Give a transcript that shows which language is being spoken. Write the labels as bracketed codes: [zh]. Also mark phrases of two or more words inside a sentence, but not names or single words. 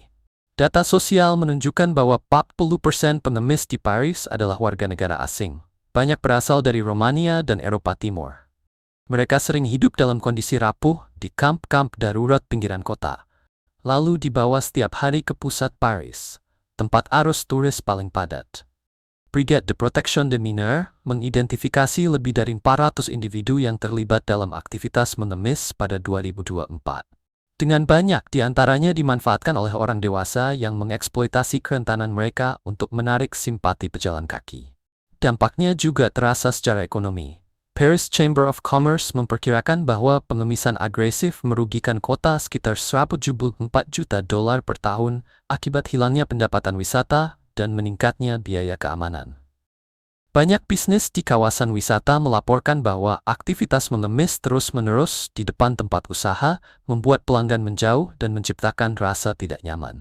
[id] Data sosial menunjukkan bahwa 40% pengemis di Paris adalah warga negara asing. Banyak berasal dari Romania dan Eropa Timur. Mereka sering hidup dalam kondisi rapuh di kamp-kamp darurat pinggiran kota, lalu dibawa setiap hari ke pusat Paris, tempat arus turis paling padat. Brigade de Protection des Mineurs mengidentifikasi lebih dari 400 individu yang terlibat dalam aktivitas mengemis pada 2024. Dengan banyak di antaranya dimanfaatkan oleh orang dewasa yang mengeksploitasi kerentanan mereka untuk menarik simpati pejalan kaki. Dampaknya juga terasa secara ekonomi. Paris Chamber of Commerce memperkirakan bahwa pengemisan agresif merugikan kota sekitar $174 juta per tahun akibat hilangnya pendapatan wisata dan meningkatnya biaya keamanan. Banyak bisnis di kawasan wisata melaporkan bahwa aktivitas mengemis terus-menerus di depan tempat usaha membuat pelanggan menjauh dan menciptakan rasa tidak nyaman.